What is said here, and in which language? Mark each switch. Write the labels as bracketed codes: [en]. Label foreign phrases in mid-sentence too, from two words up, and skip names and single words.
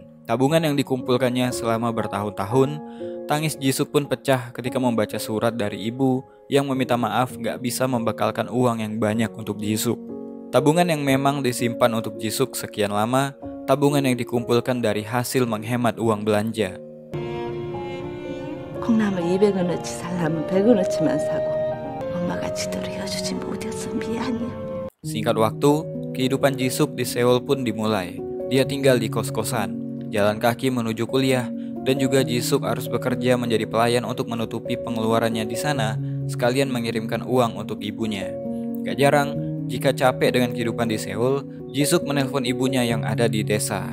[id] Tabungan yang dikumpulkannya selama bertahun-tahun. Tangis Jisuk pun pecah ketika membaca surat dari ibu yang meminta maaf gak bisa membekalkan uang yang banyak untuk Jisuk. Tabungan yang memang disimpan untuk Jisuk sekian lama, tabungan yang dikumpulkan dari hasil menghemat uang belanja. [ko] 콩나물 200원어치 살라면 100원어치만 사고 엄마가 지도를 해주지 못해서 미안해. [id] Singkat waktu, kehidupan Jisuk di Seoul pun dimulai. Dia tinggal di kos-kosan, jalan kaki menuju kuliah, dan juga Jisuk harus bekerja menjadi pelayan untuk menutupi pengeluarannya di sana, sekalian mengirimkan uang untuk ibunya. Gak jarang, jika capek dengan kehidupan di Seoul, Jisuk menelpon ibunya yang ada di desa.